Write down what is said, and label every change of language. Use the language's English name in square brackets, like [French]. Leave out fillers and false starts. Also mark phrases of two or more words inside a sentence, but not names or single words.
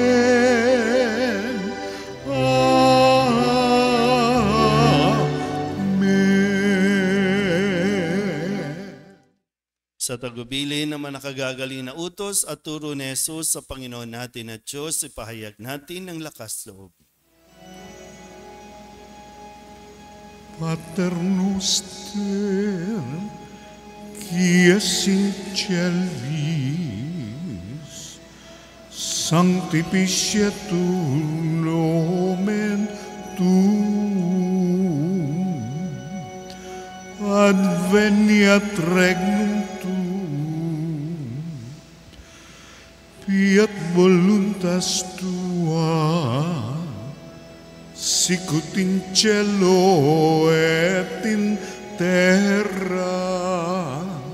[Filipino] Amen. Sa tagubilin naman nakagagaling na utos at turo ni Jesus sa Panginoon natin at Diyos, ipahayag natin ng lakas loob. [Latin] Pater noster, qui es in celis, sanctificetur nomen tuum, adveniat regnum tuum, fiat voluntas tua, sicut in cielo et in terra.